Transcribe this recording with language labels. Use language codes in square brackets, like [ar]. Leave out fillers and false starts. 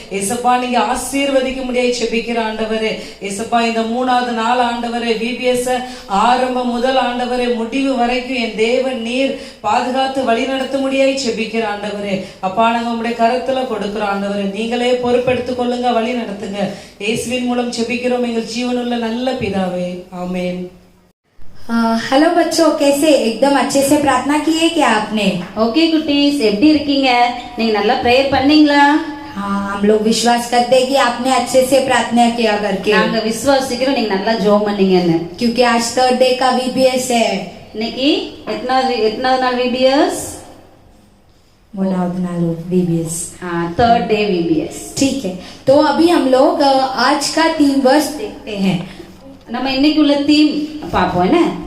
[ta] ஏசப்பா, நீங்க ஆசீர்வதிக்க முடியாது செபிக்கிற ஆண்டவரே. ஏசப்பா, இந்த 3வது நாள் ஆண்டவரே VBS ஆரம்பம் முதல் ஆண்டவரே முடிவு வரைக்கும் என் தேவன் நீர் பாதுகாத்து வழி நடத்த முடியாது செபிக்கிற ஆண்டவரே. அப்பா, நாங்க உங்களுடைய கரத்துல கொடுக்கிறோம் ஆண்டவரே. நீங்களே பொறுப்பெடுத்துக் கொள்ளுங்க, வழி நடத்துங்க. இயேசுவின் மூலம் செபிக்கிறோம் எங்கள் ஜீவனுள்ள நல்ல பிதாவே, ஆமென்। [hi] हेलो बच्चों, कैसे? एकदम अच्छे से प्रार्थना की है क्या आपने? [ta] ஓகே குட்டீஸ், எப்படி இருக்கீங்க? நீங்க நல்லா பிரேயர் பண்ணீங்களா? [hi] हाँ, हम लोग विश्वास करते हैं कि आपने अच्छे से प्रार्थना किया करके, [ta] நாங்க விசுவாசிக்கிறோம் நீங்க நல்லா ஜெபம் பண்ணீங்கன்னு। [hi] क्योंकि आज थर्ड डे का VBS है। [ta] இன்னைக்கு எத்தனாவது நாள் VBS? 3வது நாள் VBS। [hi] Third day VBS। ठीक है, तो अभी हम लोग आज का 3 वर्ष देखते हैं। [ta] நம்ம இன்னைக்கு உள்ள தீம் பாப்போம் என்ன?